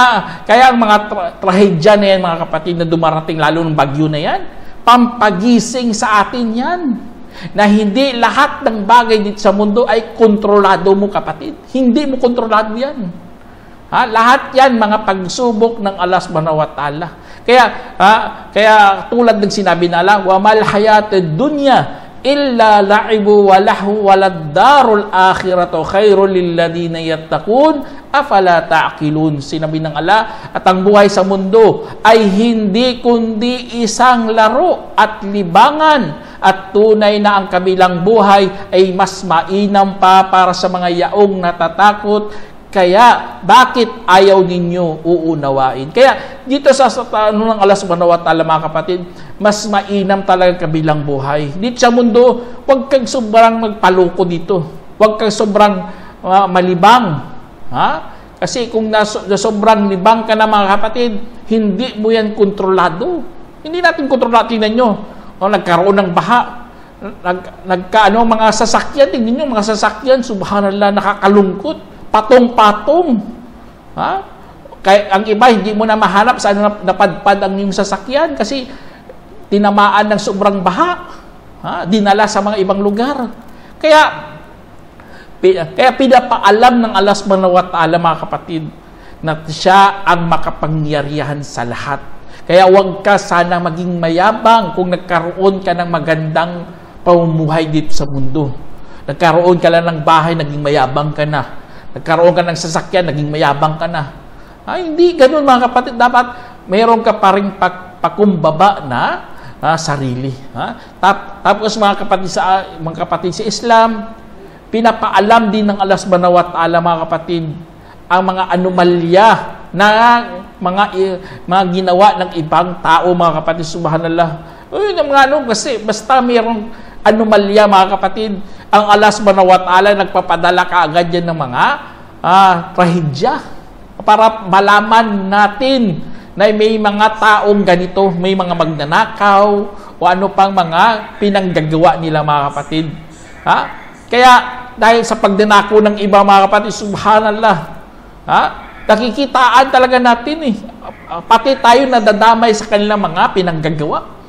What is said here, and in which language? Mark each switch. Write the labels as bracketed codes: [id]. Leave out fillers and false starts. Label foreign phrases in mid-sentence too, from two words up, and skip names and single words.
[tl] Kaya ang mga trahedya na yan mga kapatid na dumarating, lalo ng bagyo na yan, pampagising sa atin yan. Na hindi lahat ng bagay dito sa mundo ay kontrolado mo kapatid. Hindi mo kontrolado yan. Lahat yan mga pagsubok ng Allah [ar] سبحانه وتعالى. [tl] Kaya tulad ng sinabi na Allah, [ar] وما الحياة الدنيا إلا لعب ولهو وللدار الآخرة خير للذين يتقون أفلا تعقلون. [tl] Sinabi ng Allah, at ang buhay sa mundo ay hindi kundi isang laro at libangan, at tunay na ang kabilang buhay ay mas mainam pa para sa mga yaong natatakot. Kaya, bakit ayaw ninyo uunawain? Kaya, dito sa tanong ng Allah [ar] سبحانه وتعالى [tl] mga kapatid, mas mainam talaga kabilang buhay. Dito sa mundo, huwag kang sobrang magpaloko dito. Huwag kang sobrang malibang. Kasi kung sobrang libang ka na mga kapatid, hindi mo yan kontrolado. Hindi natin kontrolado. Tingnan nyo, nagkaroon ng baha. Mga sasakyan, tingnan nyo, mga sasakyan, subhanallah, nakakalungkot. Patong-patong. Kaya ang iba, hindi mo na mahanap saan napadpad ang iyong sasakyan kasi tinamaan ng sobrang baha. Dinala sa mga ibang lugar. Kaya pinapaalam ng Allah [ar] سبحانه وتعالى [tl] mga kapatid na siya ang makapangyarihan sa lahat. Kaya huwag ka sana maging mayabang kung nagkaroon ka ng magandang pamumuhay dito sa mundo. Nagkaroon ka lang ng bahay, naging mayabang ka na. Nagkaroon ka ng sasakyan, naging mayabang ka na. Hindi ganun mga kapatid. Dapat mayroon ka pa rin pakumbaba na sarili. Tapos mga kapatid sa Islam, pinapaalam din ng Allah [ar] سبحانه وتعالى [tl] mga kapatid ang mga anomalya na mga ginawa ng ibang tao mga kapatid. Subhanallah. Kasi basta mayroong anomalya mga kapatid, ang Allah [ar] سبحانه وتعالى [tl] nagpapadala kaagad yan ng mga trahedya para malaman natin na may mga taong ganito, may mga magnanakaw o ano pang mga pinanggagawa nila mga kapatid. Kaya dahil sa pagdanako ng iba mga kapatid, subhanallah, nakikitaan talaga natin pati tayo nadadamay sa kanilang mga pinanggagawa.